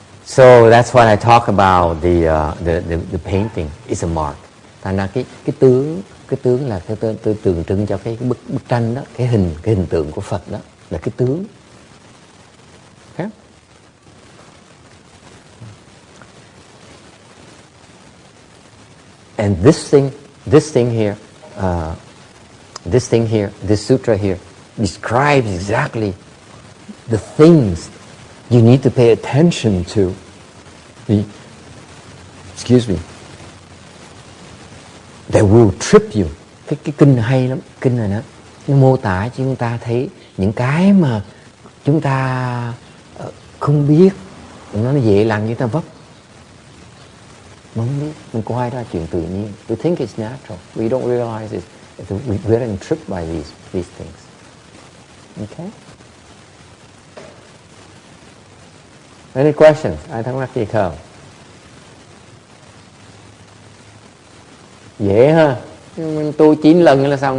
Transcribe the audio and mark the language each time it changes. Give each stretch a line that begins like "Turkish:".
English: So that's what I talk about the painting. It's a mark.
Vietnamese: Thành ra cái tướng là cái tượng trưng cho cái bức tranh đó, cái hình tượng của Phật đó là cái tướng.
English: Okay? And this thing here, this sutra here describes exactly the things you need to pay attention to. Excuse me. That will trip you.
Vietnamese: Cái kinh hay lắm, kinh này nó mô tả cho chúng ta thấy những cái mà chúng ta không biết, nó dễ làm như ta vấp. Mình không biết, mình coi đó là chuyện tự nhiên.
English: We think it's natural. We don't realize we're getting tripped by these things. Okay? Any questions?
Vietnamese: Ai thắc mắc gì không? Dễ ha. Mình tu 9 lần là xong.